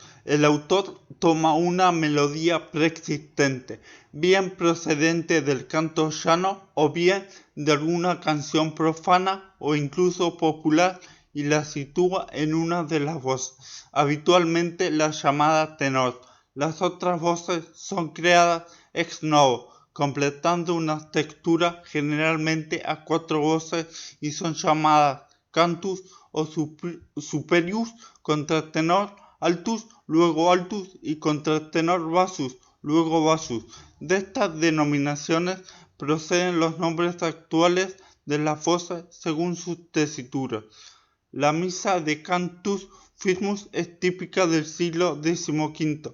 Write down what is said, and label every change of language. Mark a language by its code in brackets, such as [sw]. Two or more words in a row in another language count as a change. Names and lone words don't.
[es] El autor toma una melodía preexistente, bien procedente del canto llano o bien de alguna canción profana o incluso popular, y la sitúa en una de las voces, habitualmente la llamada tenor. Las otras voces son creadas [la] ex novo, [es] completando una textura generalmente a 4 voces, y son llamadas cantus o superius, [la] contratenor altus, [es] luego altus, y [la] contratenor bassus, [es] luego bassus. De estas denominaciones proceden los nombres actuales de las voces según sus tesituras. La misa de [la] Cantus Firmus [es] es típica del siglo XV.